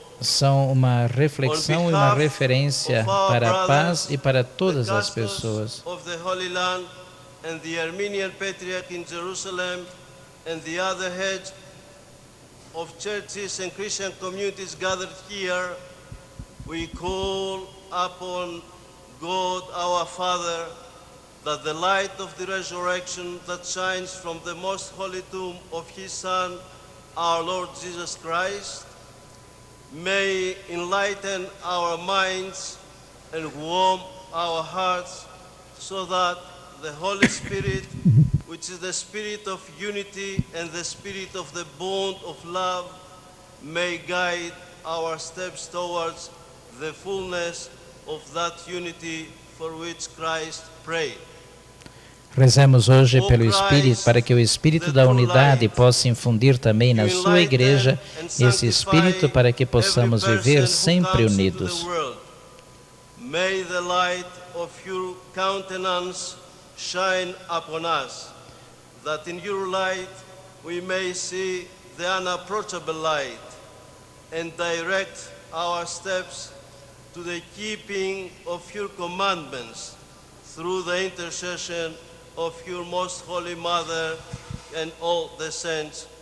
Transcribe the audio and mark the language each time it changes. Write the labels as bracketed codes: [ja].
[pt] São uma reflexão e uma referência para a paz e para todas as pessoas. [en] Of the Holy Land and the Armenian Patriarch in Jerusalem and the other heads of churches and Christian communities gathered here, we call upon God our Father that the light of the resurrection that shines from the most holy tomb of His Son, our Lord Jesus Christ, may enlighten our minds and warm our hearts, so that the Holy Spirit, which is the spirit of unity and the spirit of the bond of love, may guide our steps towards the fullness of that unity for which Christ prayed. [pt] Rezemos hoje pelo Espírito, para que o Espírito da unidade possa infundir também na sua igreja esse Espírito para que possamos viver sempre unidos. [en] May the light of your countenance shine upon us, that in your light we may see the unapproachable light and direct our steps to the keeping of your commandments through the intercession of your most holy Mother and all the saints.